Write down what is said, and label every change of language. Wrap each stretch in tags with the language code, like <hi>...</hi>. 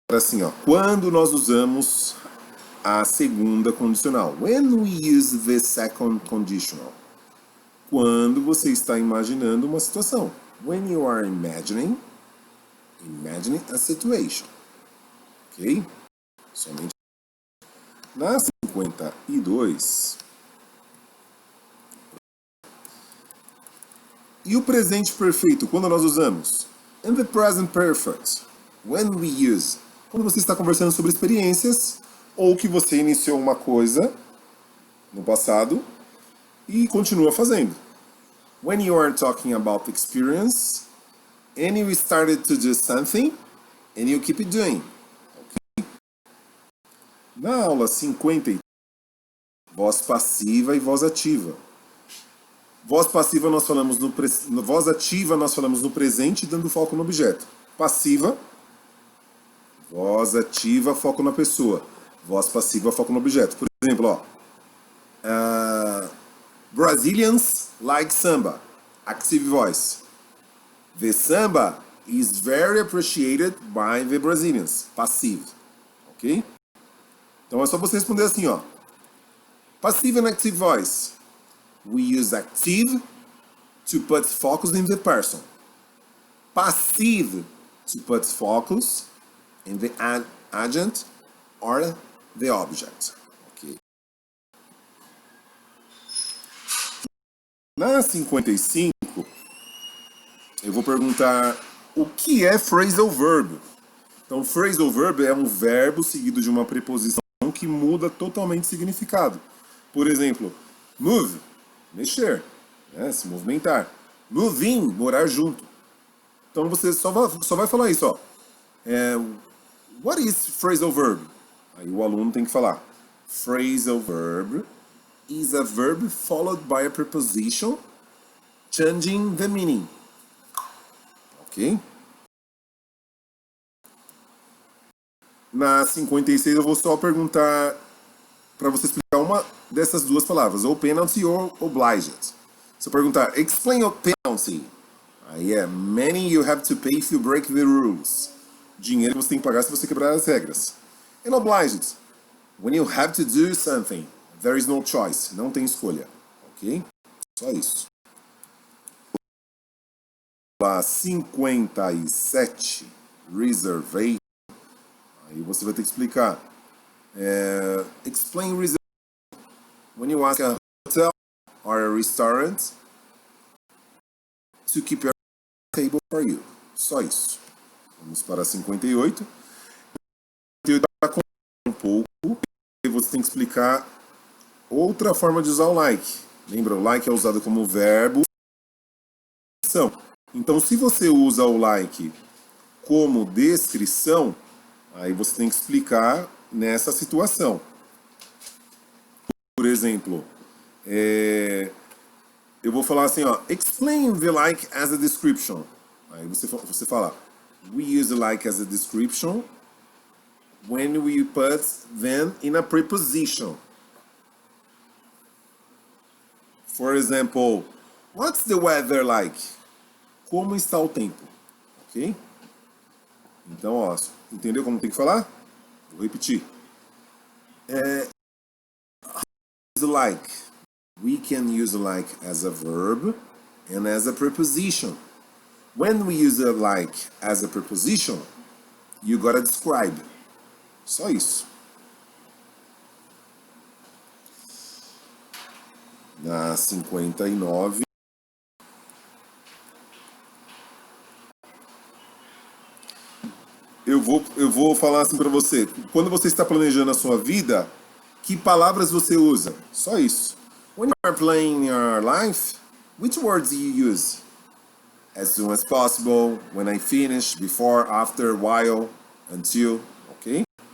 <pt>assim, ó, quando nós usamos a segunda condicional.</pt> <en>When we use the second conditional.</en> <pt>Quando você está imaginando uma situação.</pt> <en>When you are imagining a situation.</en> <pt>Ok? Somente. Na 52. E o presente perfeito, quando nós usamos?</pt> <en>In the present perfect. When we use.</en> <pt>Quando você está conversando sobre experiências, ou que você iniciou uma coisa no passado e continua fazendo.</pt> <en>When you are talking about experience, and you started to do something, and you keep it doing.</en> <pt>Okay? Na aula 50, voz passiva e voz ativa. Voz passiva nós falamos voz ativa nós falamos no presente, dando foco no objeto. Passiva, voz ativa, foco na pessoa. Voz passiva, foco no objeto. Por exemplo, ó,</pt> <en>Brazilians like samba. Active voice. The samba is very appreciated by the Brazilians. Passive. Ok?</en> <pt>Então é só você responder assim, ó.</pt> <en>Passive and active voice. We use active to put focus in the person. Passive to put focus in the agent or the object. Okay.</en> <pt>Na 55, eu vou perguntar o que é phrasal verb. Então, phrasal verb é um verbo seguido de uma preposição que muda totalmente o significado. Por exemplo, move, mexer, né, se movimentar. Move in, morar junto. Então, você só vai falar isso, ó.</pt> <en>What is phrasal verb?</en> <pt>Aí o aluno tem que falar.</pt> <en>Phrasal verb is a verb followed by a preposition changing the meaning. Ok?</en> <pt>Na 56 eu vou só perguntar para você explicar uma dessas duas palavras, ou penalty ou obliged. Se eu perguntar,</pt> <en>explain a penalty.</en> <pt>Aí é,</pt> <en>money you have to pay if you break the rules.</en> <pt>Dinheiro que você tem que pagar se você quebrar as regras.</pt> <en>And obliged, when you have to do something, there is no choice.</en> <pt>Não tem escolha. Ok? Só isso. A 57, reservation. Aí você vai ter que explicar.</pt> <en>Explain reservation. When you ask a hotel or a restaurant to keep your table for you.</en> <pt>Só isso. Vamos para 58. Eu vou um pouco e você tem que explicar outra forma de usar o like. Lembra, o like é usado como verbo. Então, se você usa o like como descrição, aí você tem que explicar nessa situação. Por exemplo, eu vou falar assim, ó,</pt> <en>explain the like as a description.</en> <pt>Aí você fala,</pt> <en>we use the like as a description when we put them in a preposition. For example, what's the weather like?</en> <pt>Como está o tempo? Ok? Então, ó, entendeu como tem que falar? Vou repetir.</pt> <en>Like. We can use like as a verb and as a preposition. When we use a like as a preposition, you gotta describe.</en> <pt>Só isso. Na 59. Eu vou falar assim para você. Quando você está planejando a sua vida, que palavras você usa? Só isso.</pt> <en>When you are planning your life, which words do you use? As soon as possible, when I finish, before, after, while, until, ok?</en>